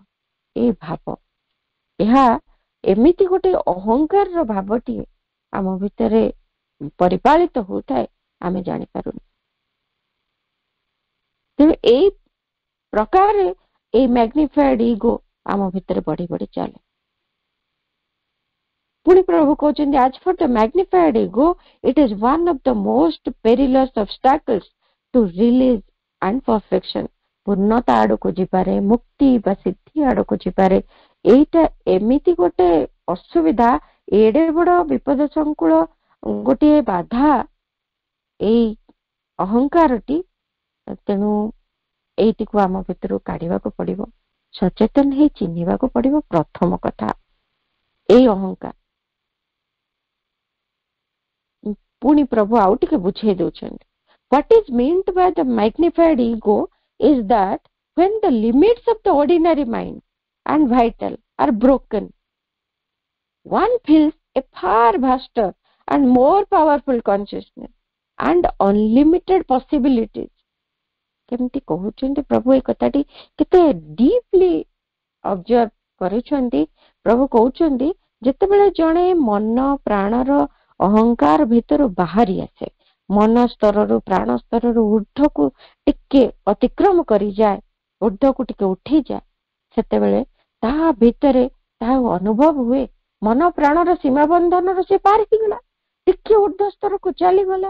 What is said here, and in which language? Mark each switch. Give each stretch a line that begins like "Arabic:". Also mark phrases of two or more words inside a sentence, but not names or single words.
Odia: ଏଇ ଭାବ, ଏହା ଏମିତି ଗୋଟେ ଅହଙ୍କାରର ଭାବଟିଏ ଆମ ଭିତରେ ପରିପାଳିତ ହଉଥାଏ, ଆମେ ଜାଣିପାରୁନି। ତେଣୁ ଏଇ ପ୍ରକାରରେ ଏଇ
English: magnified ego
Odia: ଆମ ଭିତରେ ବଢି ବଢି ଚାଲେ। ପୁଣି ପ୍ରଭୁ କହୁଛନ୍ତି,
English: as for the magnified ego, it is one of the most perilous obstacles to release and perfection।
Odia: ପୂର୍ଣ୍ଣତା ଆଡକୁ ଯିବାରେ, ମୁକ୍ତି ବା ସିଦ୍ଧି ଆଡକୁ ଯିବାରେ ଏଇଟା ଏମିତି ଗୋଟେ ଅସୁବିଧା, ଏଡେ ବଡ ବିପଦ ସଂକୁଳ ଗୋଟିଏ ବାଧା ଏଇ ଅହଙ୍କାରଟି। ତେଣୁ ଏଇଟିକୁ ଆମ ଭିତରୁ କାଢିବାକୁ ପଡିବ, ସଚେତନ ହେଇ ଚିହ୍ନିବାକୁ ପଡିବ। ପ୍ରଥମ କଥା ଏଇ ଅହଙ୍କାର। ପୁଣି ପ୍ରଭୁ ଆଉ ଟିକେ ବୁଝେଇ ଦଉଛନ୍ତି,
English: what is meant by the magnified ego is that when the limits of the ordinary mind and vital are broken, one feels a far vaster and more powerful consciousness and unlimited possibilities।
Odia: କେମିତି କହୁଛନ୍ତି ପ୍ରଭୁ ଏ କଥାଟି, କେତେ
English: deeply observe
Odia: କରୁଛନ୍ତି। ପ୍ରଭୁ କହୁଛନ୍ତି, ଯେତେବେଳେ ଜଣେ ମନ ପ୍ରାଣର ଅହଙ୍କାର ଭିତରୁ ବାହାରି ଆସେ, ମନ ସ୍ତରରୁ ପ୍ରାଣ ସ୍ତରରୁ ଊର୍ଦ୍ଧ୍ୱକୁ ଟିକେ ଅତିକ୍ରମ କରିଯାଏ, ଊର୍ଦ୍ଧ୍ୱକୁ ଟିକେ ଉଠିଯାଏ, ସେତେବେଳେ ତାହା ଭିତରେ ତାହା ଅନୁଭବ ହୁଏ ମନ ପ୍ରାଣର ସୀମା ବନ୍ଧନର ସେ ପାର ହେଇଗଲା, ଟିକେ ଊର୍ଦ୍ଧ୍ୱ ସ୍ତରକୁ ଚାଲିଗଲା।